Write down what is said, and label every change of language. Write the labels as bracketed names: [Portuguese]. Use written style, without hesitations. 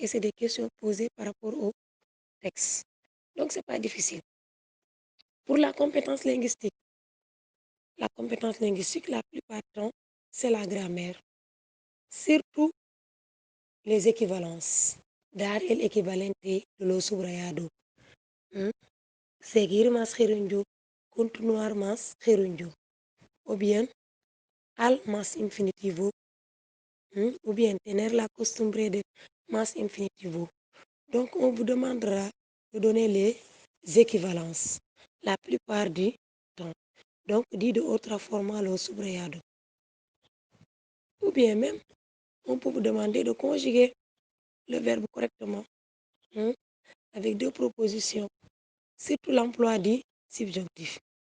[French] Et c'est des questions posées par rapport au texte. Donc, ce n'est pas difficile. Pour la compétence linguistique, la plupart du temps, c'est la grammaire. Surtout les équivalences. [Spanish] Dar el equivalente de lo subrayado. Seguir más gerundio, continuar más gerundio. O bien, al más infinitivo. [French] Ou bien, [Spanish] tener la costumbre de más infinitivo. [French] Donc, on vous demandera de donner les équivalences la plupart du temps. Donc, dit [Spanish] de otra forma lo subrayado. [French] Ou bien même, on peut vous demander de conjuguer le verbe correctement avec deux propositions, surtout l'emploi du subjonctif.